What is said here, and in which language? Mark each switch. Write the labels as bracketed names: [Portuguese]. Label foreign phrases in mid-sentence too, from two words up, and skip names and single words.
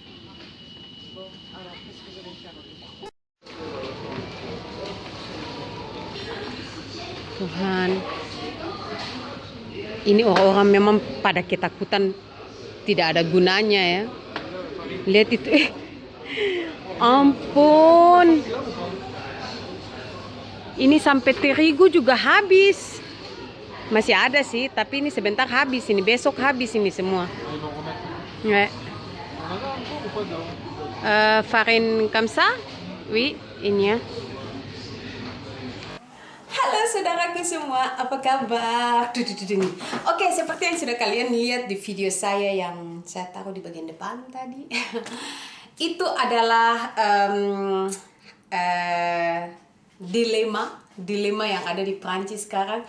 [Indonesian] Tuhan, ini orang-orang memang pada ketakutan, tidak ada gunanya ya. Lihat itu, ampun, ini sampai terigu juga habis. Masih ada sih, tapi ini sebentar habis, ini besok habis ini semua. [French] Farine comme ça? Oui, [Indonesian] ini ya. Halo saudaraku semua, apa kabar? Oke, seperti yang sudah kalian lihat di video saya yang saya taruh di bagian depan tadi. Itu adalah dilema yang ada di Prancis sekarang.